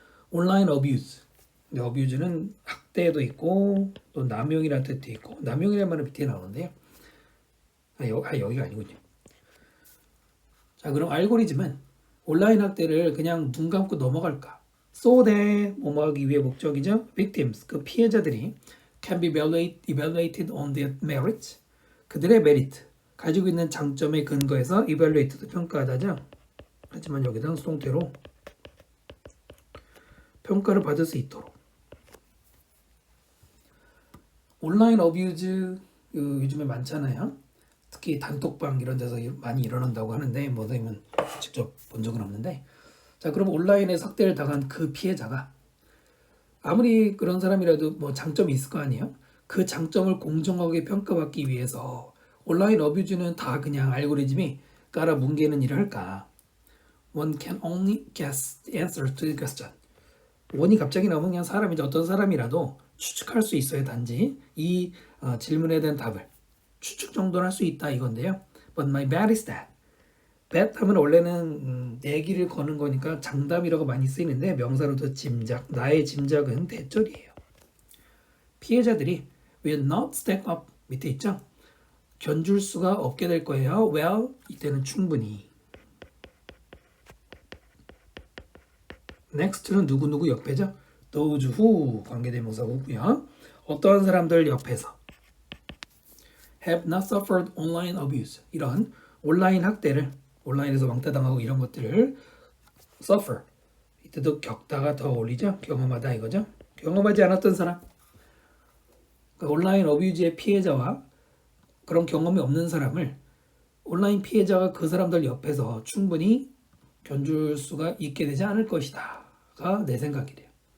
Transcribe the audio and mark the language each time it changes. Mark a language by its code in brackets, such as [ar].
[ko] 온라인 어뷰즈. 어뷰즈는 학대도 있고 또 남용이라는 뜻도 있고 남용이라는 말은 밑에 나오는데요. 여기가 아니군요. 자, 그럼 알고리즘은 온라인 학대를 그냥 눈 감고 넘어갈까? [en] So that [ko] 뭐뭐 하기 위해 목적이죠. [en] Victims, [ko] 그 피해자들이 [en] can be evaluated on their merits. [ko] 그들의 메리트, 가지고 있는 장점에 근거해서 [en] evaluated [ko] 평가하다죠. 하지만 여기다 수동태로 평가를 받을 수 있도록. 온라인 어뷰즈 요즘에 많잖아요. 특히 단톡방 이런 데서 많이 일어난다고 하는데 뭐 선생님은 직접 본 적은 없는데, 자 그럼 온라인에서 학대를 당한 그 피해자가 아무리 그런 사람이라도 뭐 장점이 있을 거 아니에요. 그 장점을 공정하게 평가받기 위해서 온라인 어뷰즈는 다 그냥 알고리즘이 깔아 뭉개는 일을 할까? [en] One can only guess the answer to the question. [ko] 원이 갑자기 나오면 그냥 사람이죠. 어떤 사람이라도 추측할 수 있어요. 단지 이 질문에 대한 답을 추측 정도는 할 수 있다 이건데요. [en] But my bet is that. [ko] bet 하면 원래는 내기를 거는 거니까 장담이라고 많이 쓰이는데 명사로도 짐작, 나의 짐작은 대절이에요. 피해자들이 [en] will not stack up [ko] 밑에 있죠. 견줄 수가 없게 될 거예요. [en] well [ko] 이때는 충분히. next는 누구누구 옆에죠. [en] those who [ko] 관계대명사 후고요. 어떠한 사람들 옆에서 [en] have not suffered online abuse. [ko] 이런 온라인 학대를 온라인에서 왕따당하고 이런 것들을 [en] suffer. [ko] 이때도 겪다가 더 어울리죠. 경험하다 이거죠. 경험하지 않았던 사람. 그러니까 온라인 어뷰즈의 피해자와 그런 경험이 없는 사람을 온라인 피해자가 그 사람들 옆에서 충분히 견줄 수가 있게 되지 않을 것이다가 내 생각이래요.